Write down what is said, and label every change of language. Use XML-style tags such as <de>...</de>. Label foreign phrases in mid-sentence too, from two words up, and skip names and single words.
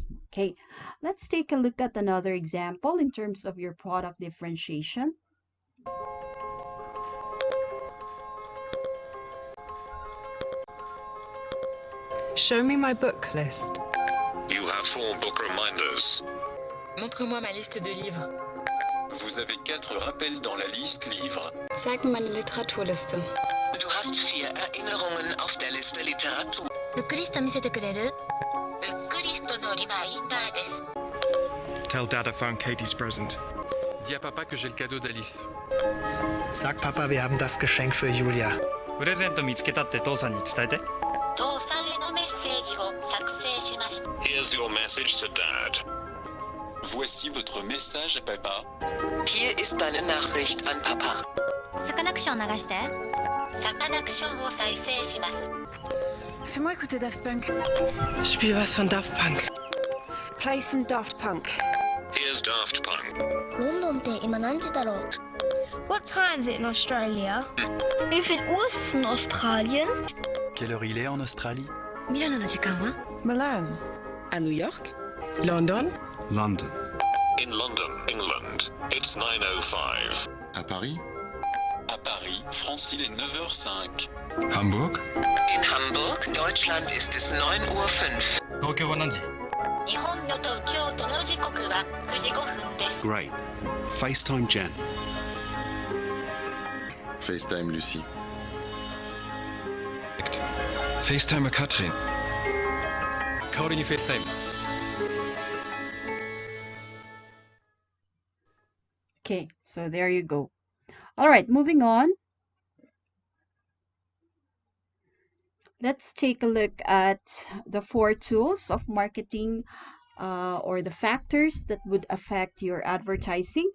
<en>Okay, let's take a look at another example in terms of your product differentiation. Show me my book list. You have 4 book reminders.</en> <fr>Montre-moi ma liste de livres. Vous avez 4 rappels dans la liste livres.</fr> <de>Zeig mir meine Literaturliste. Du hast 4 Erinnerungen auf der Liste Literatur.</de> <ja>ブックリスト見せてくれる？ブックリストのリマインダーです。</ja> <en>Tell Dad I found Katie's present.</en> <fr>Dis à Papa que j'ai le cadeau d'Alice.</fr> <de>Sag Papa, wir haben das Geschenk für Julia.</de> <ja>プレゼント見つけたって父さんに伝えて。父さんへのメッセージを作成しました。</ja> <en>Here's your message to Dad.</en> <fr>Voici votre message à Papa.</fr> <de>Hier ist deine Nachricht an Papa.</de> <ja>サカナクション流して。サカナクションを再生します。</ja> <fr>Fais-moi écouter Daft Punk.</fr> <de>Spiel was von Daft Punk.</de> <en>Play some Daft Punk. Here's Daft Punk.</en> <ja>ロンドンって今何時だろう</ja> <en>What time is it in Australia? If it was in Australian?</en> <fr>Quelle heure il est en Australie?</fr> <ja>ミラノの時間は</ja> <en>Milan.</en> <fr>À New York?</fr> <en>London. London. In London, England, it's 9:05.</en> <fr>À Paris? À Paris, France, il est 9h05.</fr> <de>Hamburg? In Hamburg, Deutschland, ist es 9:05 Uhr.</de> <ja>東京は何時？日本のと京都の時刻は9時5分です。</ja> <en>Great. FaceTime Jen. FaceTime Lucie. FaceTime Katrin.</en> <ja>香りにフェイスタイム。</ja> <en>Okay, so there you go. All right, moving on. Let's take a look at the 4 tools of marketing or the factors that would affect your advertising.</en>